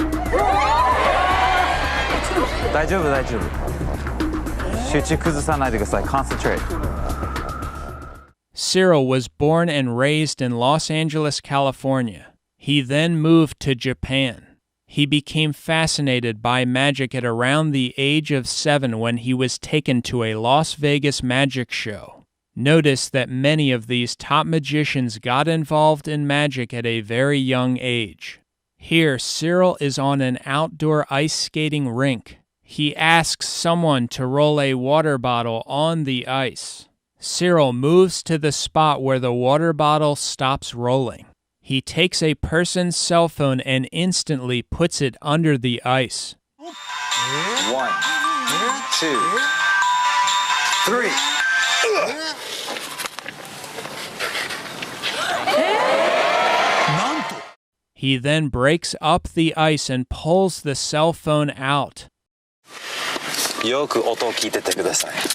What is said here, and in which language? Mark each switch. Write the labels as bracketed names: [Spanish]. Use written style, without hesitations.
[Japanese] 大丈夫、大丈夫。集中崩さないでください。 [English] Concentrate. Cyril was born and raised in Los Angeles, California. He then moved to Japan. He became fascinated by magic at around the age of 7 when he was taken to a Las Vegas magic show. Notice that many of these top magicians got involved in magic at a very young age. Here, Cyril is on an outdoor ice skating rink. He asks someone to roll a water bottle on the ice. Cyril moves to the spot where the water bottle stops rolling. He takes a person's cell phone and instantly puts it under the ice. 1, 2, 3. He then breaks up the ice and pulls the cell phone out. [Japanese] よく音を聞いててください。